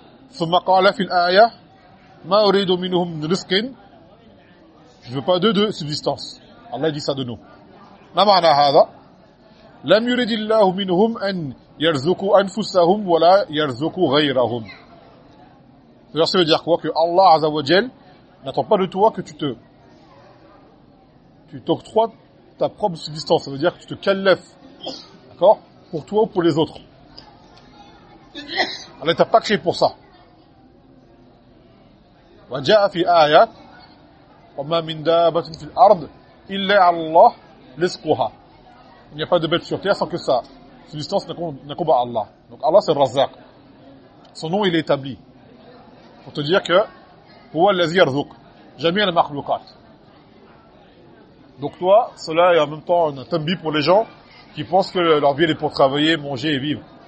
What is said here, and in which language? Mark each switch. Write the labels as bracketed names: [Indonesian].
[Arabic] ثم قال في الآية ما أريد منهم رزق [French] je veux pas de subsistance. Allah dit ça de nous. [Arabic] ما معنى هذا لم يريد الله منهم أن يرزقوا أنفسهم ولا يرزقوا غيرهم. [French] Ça veut dire quoi? Que Allah Azza wa Jal n'attend pas de toi que tu t'octroies ta propre subsistance. Ça veut dire que tu te calèves. D'accord? Pour toi ou pour les autres. Allah ne t'a pas créé pour ça. [Arabic] وجاء في آيات وما من دابة في الأرض إلا الله رزقها. [French] Il n'y a pas de bête sur terre sans que sa subsistance ne coupe à Allah. Donc Allah c'est Razzaq. Son nom il est établi. Pour te dire que [Arabic] huwa allazi yarzuq jami' al-makhluqat. [French] Donc toi, cela est en même temps un tambih pour les gens qui pensent que leur vie est pour travailler, manger et vivre.